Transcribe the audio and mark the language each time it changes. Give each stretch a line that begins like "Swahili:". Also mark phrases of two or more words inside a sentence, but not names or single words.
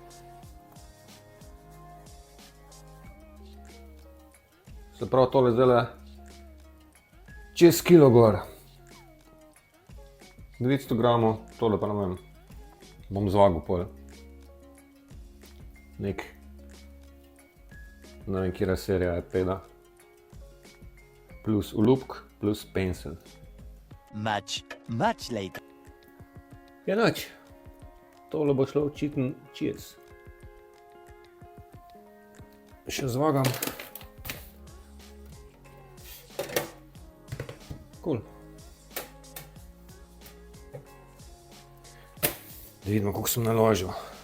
Slovenian: Se pravi, tole zdajle čez kilo gor. 900 gramov, tole pa ne vem, bom zvagal pol. Ne vem, kjera serija iPada. Plus olupk, plus pencil.
English: Much later.
Slovenian: Ja, nič. Tole bo šlo očitno čez. Še zvagam. Cool. Da vidimo, koliko sem naložil.